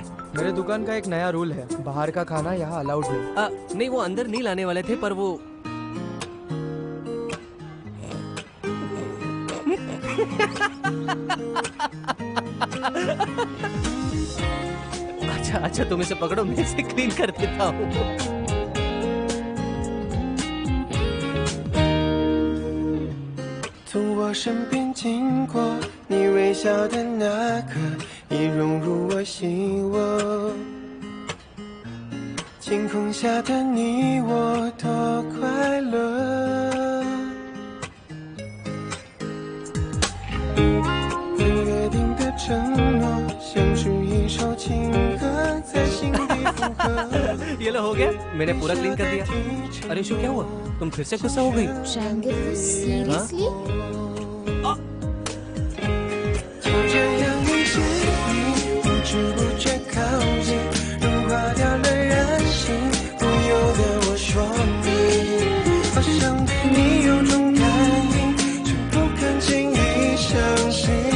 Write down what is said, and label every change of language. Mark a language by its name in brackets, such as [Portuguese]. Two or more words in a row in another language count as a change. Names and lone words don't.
[Hindi] मेरे दुकान का एक नया रूल है, बाहर का खाना यहाँ अलाउड नहीं। नहीं, वो अंदर नहीं लाने वाले थे, पर वो अच्छा अच्छा, तुम इसे पकड़ो, मैं इसे क्लीन कर देता हूँ। [Chinese] 从我身边经过，你微笑的那刻，已融入我心窝。晴空下的你我多快乐，约定的承诺，像是一首情歌，在心底附和。 [Hindi] ये लो, हो गया, मैंने पूरा क्लीन कर दिया। अरे शो, क्या हुआ? तुम फिर से गुस्सा हो गई? [English] triangle seriously? [Chinese] 就这样遇见你，不知不觉靠近，融化掉了人性，不由得我说你，好像对你有种感应，却不肯轻易相信。